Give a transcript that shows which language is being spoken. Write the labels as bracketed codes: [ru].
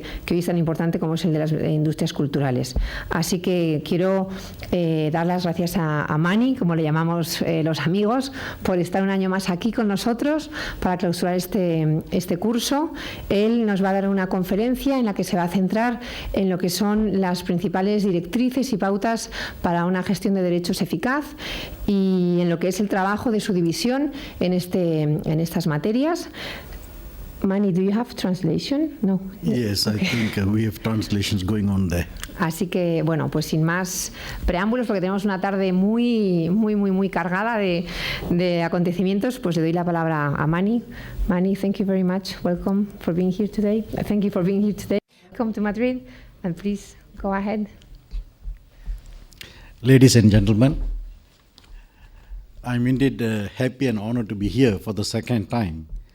[es] que hoy es tan importante como es el de las industrias culturales. Así que quiero dar las gracias a Mani, como le llamamos los amigos, por estar un año más aquí con nosotros para clausurar este curso. Él nos va a dar una conferencia en la que se va a centrar en lo que son las principales directrices y pautas para una gestión de derechos eficaz y en lo que es el trabajo de su división en estas materias. [en] Mani, do you have translation? No. Yes, okay. I think we have translations going on there. [es] Así que, bueno, pues sin más preámbulos, porque tenemos una tarde muy cargada de acontecimientos, pues le doy la palabra a Mani. [en] Mani, thank you very much. Welcome for being here today. Thank you for being here today. Welcome to Madrid, and please go ahead. Ladies and gentlemen, I'm indeed happy and honored to be here for the second time.